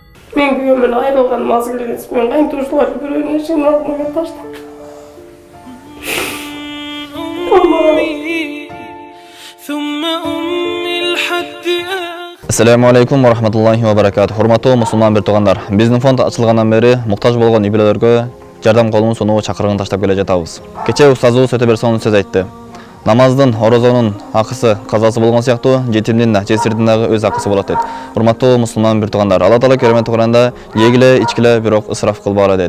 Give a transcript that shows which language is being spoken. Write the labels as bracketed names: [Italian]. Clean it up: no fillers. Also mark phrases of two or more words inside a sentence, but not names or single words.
[Kyrgyz] Мен күйөөмөн айрылганым аз келген, мен кайнтуушулар бирөөнүн эшигин алдына таштап. [Arabic] Assalamu alaikum wa rahmatullahi wa barakatuh. [Kyrgyz] Hurmatуу мусулман бир туугандар, биздин фонд ачылгандан бери муктаж болгон үй-бүлөлөргө жардам колун сунуу чакырыгын таштап келе жатабыз. Кече устазыбыз өтө бир сонун сөз айтты. Намаздын, орозонун акысы, казасы болгон сыяктуу жетимдин, жесирдин дагы өз акысы болот дейт. Урматтуу мусулман бир туугандар, Алла Таала керемет Куранда жегиле, ичкиле, бирок ысраф кылбагыла дейт.